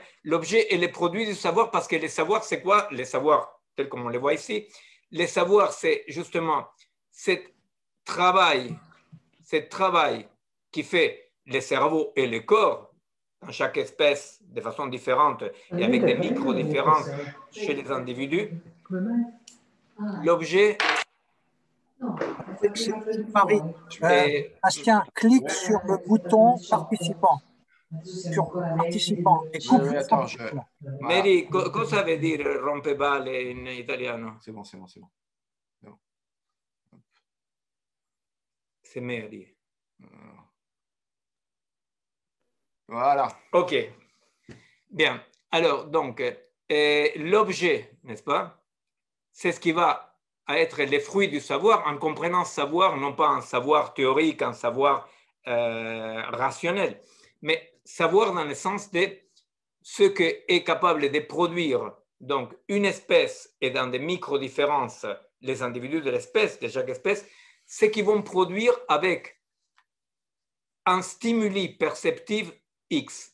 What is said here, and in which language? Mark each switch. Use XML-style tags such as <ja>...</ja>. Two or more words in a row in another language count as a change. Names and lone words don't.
<fr>L'objet est le produit du savoir parce que le savoir, c'est quoi? Le savoir, tel comme on le voit ici, le savoir, c'est justement ce travail qui fait le cerveau et le corps dans chaque espèce de façon différente et avec des micro-différences chez les individus. L'objet... Marie, Bastien, clique sur le bouton participant. Sur participant. Et coupe</fr> <it>Mary, cosa vuol dire rompeballe in italiano?</it> <fr>C'est bon. C'est Mary. Voilà. OK. Bien. Alors, donc, l'objet, n'est-ce pas? C'est ce qui va être les fruits du savoir, en comprenant savoir, non pas un savoir théorique, un savoir rationnel, mais savoir dans le sens de ce qu'est capable de produire donc une espèce et dans des micro-différences les individus de l'espèce, de chaque espèce, ce qu'ils vont produire avec un stimuli perceptif X.</fr>